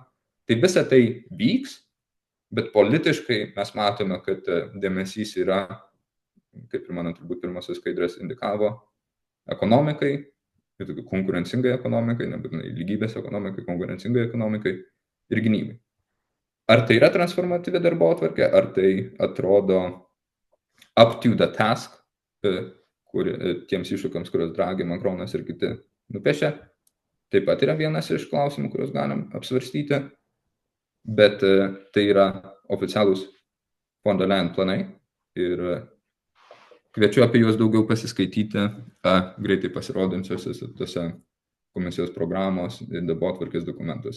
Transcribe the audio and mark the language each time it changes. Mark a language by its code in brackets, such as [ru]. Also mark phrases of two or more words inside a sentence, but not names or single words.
[lt] Tai visa tai vyks, bet politiškai mes matome, kad dėmesys yra, kaip ir mano turbūt pirmasis skaidrės indikavo, ekonomikai, konkurencingai ekonomikai, nebūtinai lygybės ekonomikai, konkurencingai ekonomikai ir gynybai. Ar tai yra transformatyvi darbotvarkė, ar tai atrodo [en] up to the task, [lt] tiems iššūkiams, kuriuos Draghi, Macronas ir kiti nupiešė, taip pat yra vienas iš klausimų, kuriuos galim apsvarstyti, bet tai yra oficialūs von der Leyen planai ir kviečiu apie juos daugiau pasiskaityti greitai pasirodančiose tose komisijos programos ir darbotvarkės dokumentuose.